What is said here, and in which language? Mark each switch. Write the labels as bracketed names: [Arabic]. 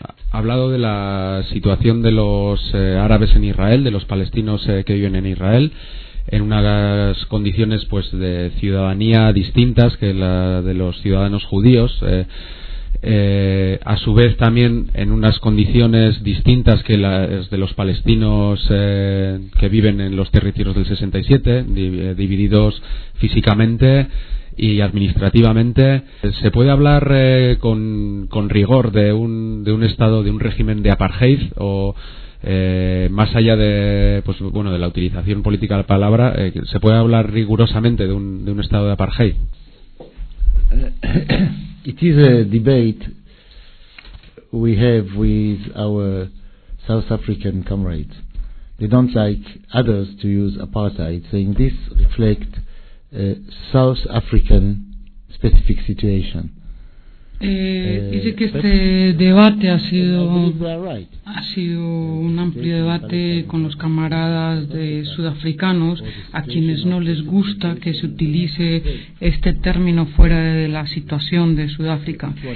[Spanish] Ha hablado de la situación de los árabes en Israel, de los palestinos que viven en Israel, en unas condiciones pues de ciudadanía distintas que la de los ciudadanos judíos, a su vez también en unas condiciones distintas que las de los palestinos que viven en los territorios del 67, divididos físicamente y administrativamente. ¿Se puede hablar con rigor de un estado, de un régimen de apartheid, o más allá de pues bueno, de la utilización política de la palabra, se puede hablar rigurosamente de un estado de apartheid? [English] It is a debate we have with our South African comrades. They don't like others to use apartheid, saying this reflects a South African specific situation. [Spanish] Dice que este debate ha sido un amplio debate con los camaradas de sudafricanos, a quienes no les gusta que se utilice este término fuera de la situación de Sudáfrica.